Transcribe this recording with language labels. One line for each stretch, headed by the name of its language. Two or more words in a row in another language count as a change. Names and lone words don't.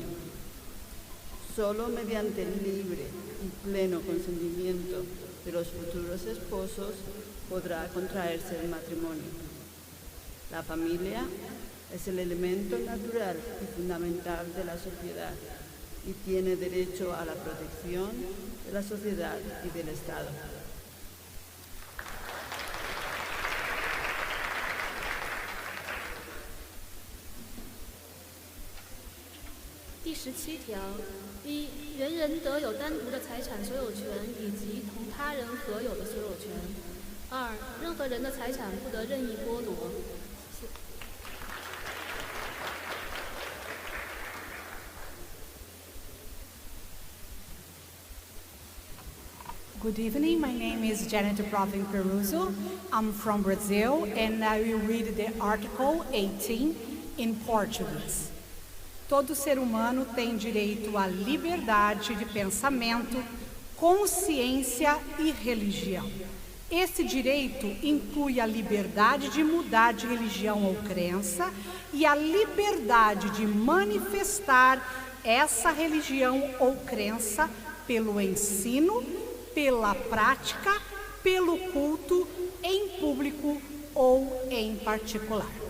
Spanish: Solo mediante el libre y pleno consentimiento de los futuros esposos podrá contraerse el matrimonio. La familia es el elemento natural y fundamental de la sociedad y tiene derecho a la protección de la sociedad y del Estado.
Chinese: 第17条，一，原人得有单独的财产所有权以及同他人合有的所有权。二，任何人的财产不得任意剥夺。
English: Good evening, my name is Janet Provin Peruso. I'm from Brazil and I will read the Article 18 in Portuguese.
Portuguese: Todo ser humano tem direito à liberdade de pensamento, consciência e religião. Esse direito inclui a liberdade de mudar de religião ou crença e a liberdade de manifestar essa religião ou crença pelo ensino, pela prática, pelo culto, em público ou em particular.